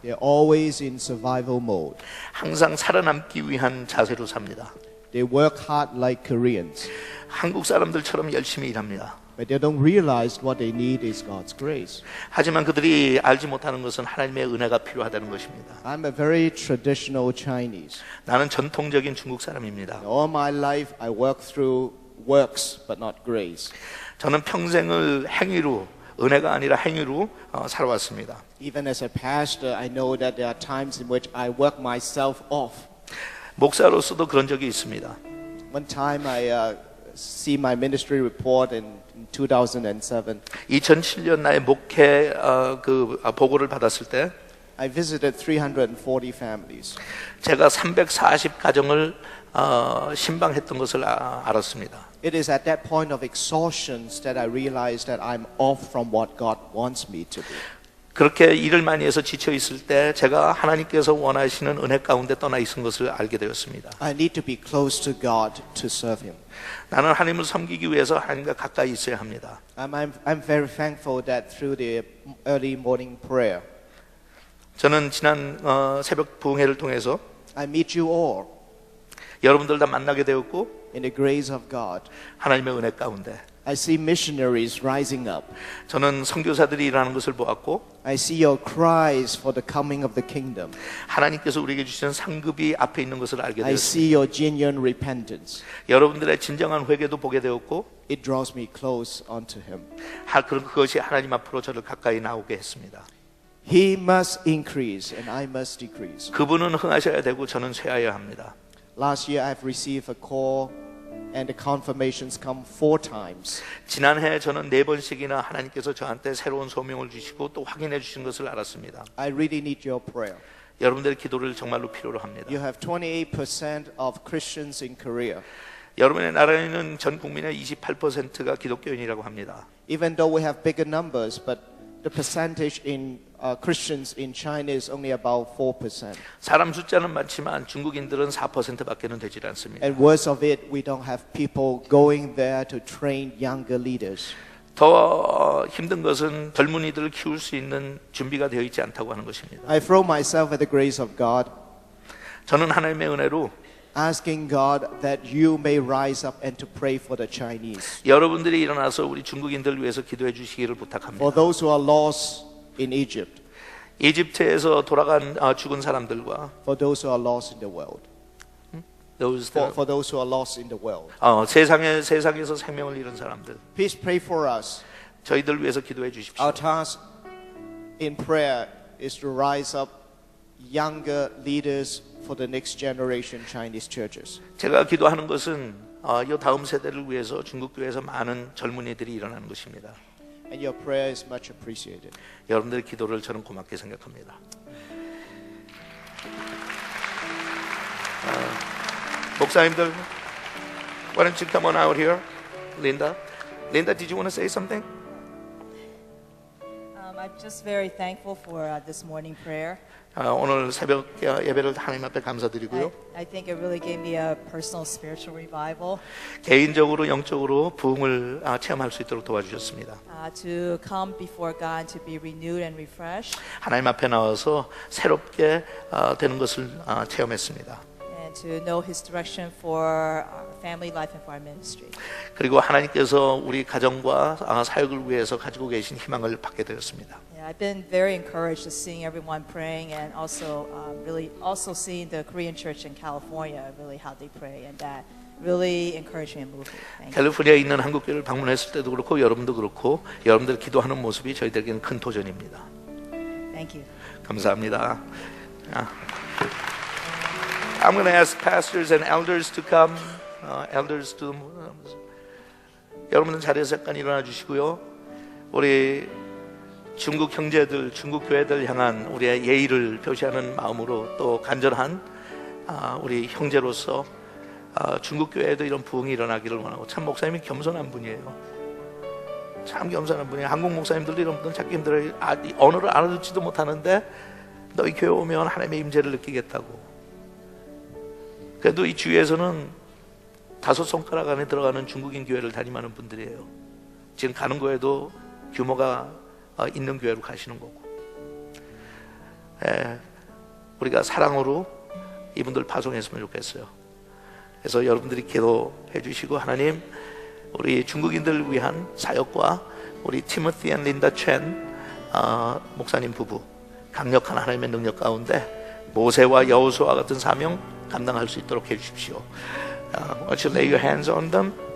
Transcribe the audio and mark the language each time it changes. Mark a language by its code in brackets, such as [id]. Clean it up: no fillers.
[en] They're always in survival mode. [ko] 항상 살아남기 위한 자세로 삽니다. [en] They work hard like Koreans, [ko] 한국 사람들처럼 열심히 일합니다. [en] but they don't realize what they need is God's grace. [ko] 하지만 그들이 알지 못하는 것은 하나님의 은혜가 필요하다는 것입니다. [en] I'm a very traditional Chinese. [ko] 나는 전통적인 중국 사람입니다. [en] All my life I work through works but not grace. [ko] 저는 평생을 행위로, 은혜가 아니라 행위로 살아왔습니다. [en] Even as a pastor, I know that there are times in which I work myself off. [ko] 목사로서도 그런 적이 있습니다. [en] One time I see my ministry report in 2007. [ko] 2007년 나의 목회 보고를 받았을 때 [en] I visited 340 families. [ko] 제가 340 가정을 신방했던 것을 알았습니다. [en] It is at that point of exhaustion that I realized that I'm off from what God wants me to do. [ko] 그렇게 일을 많이 해서 지쳐 있을 때 제가 하나님께서 원하시는 은혜 가운데 떠나 있은 것을 알게 되었습니다. [en] I need to be close to God to serve Him. [ko] 나는 하나님을 섬기기 위해서 하나님과 가까이 있어야 합니다. [en] I'm very thankful that through the early morning prayer, [ko] 저는 지난 새벽 부흥회를 통해서 [en] I meet you all [ko] 여러분들 다 만나게 되었고 [en] in the grace of God. [ko] 하나님의 은혜 가운데 [en] I see missionaries rising up. [ko] 저는 선교사들이 일하는 것을 보았고 [en] I see your cries for the coming of the kingdom. [ko] 하나님께서 우리에게 주시는 상급이 앞에 있는 것을 알게 [en] I [ko] 되었습니다. [en] see your genuine repentance. [ko] 여러분들의 진정한 회개도 보게 되었고 [en] It draws me close unto Him. [ko] 그것이 하나님 앞으로 저를 가까이 나오게 했습니다. [en] He must increase and I must decrease. [ko] 그분은 흥하셔야 되고 저는 쇠하여야 합니다. [en] Last year I've received a call and the confirmations come 4 times. [ko] 지난해 저는 4번씩이나 하나님께서 저한테 새로운 소명을 주시고 또 확인해 주신 것을 알았습니다. [en] I really need your prayer. [ko] 여러분들의 기도를 정말로 필요로 합니다. [en] You have 28% of Christians in Korea. [ko] 여러분의 나라에는 전 국민의 28%가 기독교인이라고 합니다. [en] Even though we have bigger numbers, but the percentage in Christians in China is only about 4%. [ko] 사람 숫자는 많지만 중국인들은 4%밖에는 되질 않습니다. [en] And worse of it, we don't have people going there to train younger leaders. [ko] 더 힘든 것은 젊은이들을 키울 수 있는 준비가 되어 있지 않다고 하는 것입니다. [en] I throw myself at the grace of God, [ko] 저는 하나님의 은혜로 [en] asking God that you may rise up and to pray for the Chinese. [ko] 여러분들이 일어나서 우리 중국인들을 위해서 기도해 주시기를 부탁합니다. [en] For those who are lost in Egypt, [ko] 이집트에서 돌아간 죽은 사람들과 [en] for those who are lost in the world, for those who are lost in the world. [ko] 세상에서 생명을 잃은 사람들, [en] Please pray for us. [ko] 저희들 위해서 기도해 주십시오. [en] Our task in prayer is to rise up younger leaders for the next generation Chinese churches. [ko] 제가 기도하는 것은 이 다음 세대를 위해서 중국 교회에서 많은 젊은이들이 일어나는 것입니다. [en] And your prayer is much appreciated. [ko] 여러분들의 기도를 저는 고맙게 생각합니다. 목사님들, [en] why don't you come on out here, Linda? Linda, did you want to say something? I'm just very thankful for this morning prayer. [ko] 오늘 새벽 예배를 하나님 앞에 감사드리고요. [en] I think it really gave me a personal spiritual revival. [ko] 개인적으로 영적으로 부흥을 체험할 수 있도록 도와주셨습니다. [en] To come before God to be renewed and refreshed. [ko] 하나님 앞에 나와서 새롭게 되는 것을 체험했습니다. [en] And to know His direction for our family life and for our ministry. [ko] 그리고 하나님께서 우리 가정과 사역을 위해서 가지고 계신 희망을 받게 되었습니다. [en] I've been very encouraged to seeing everyone praying, and also really also seeing the Korean church in California, really how they pray, and that really encouraged me and moved me. Thank you. [ko] 캘리포니아에 있는 한국교회를 방문했을 때도 그렇고 여러분도 그렇고 여러분들 기도하는 모습이 저희들에게는 큰 도전입니다. [en] Thank you. [ko] 감사합니다. [en] I'm going to ask pastors and elders to come. Elders to [ko] 여러분들 자리에서 잠깐 일어나 주시고요. 우리 중국 형제들, 중국 교회들 향한 우리의 예의를 표시하는 마음으로 또 간절한 우리 형제로서 중국 교회에도 이런 부흥이 일어나기를 원하고, 참 목사님이 겸손한 분이에요. 참 겸손한 분이에요. 한국 목사님들도 이런 분들 찾기 힘들어요. 언어를 알아듣지도 못하는데 너희 교회 오면 하나님의 임재를 느끼겠다고. 그래도 이 주위에서는 5손가락 안에 들어가는 중국인 교회를 담임하는 분들이에요. 지금 가는 거에도 규모가 있는 교회로 가시는 거고. 우리가 사랑으로 이분들 파송했으면 좋겠어요. 그래서 여러분들이 기도해 주시고, 하나님 우리 중국인들을 위한 사역과 우리 티모티 앤 린다 첸 목사님 부부 강력한 하나님의 능력 가운데 모세와 여호수아 같은 사명 감당할 수 있도록 해 주십시오. [en] Why don't you lay your hands on them?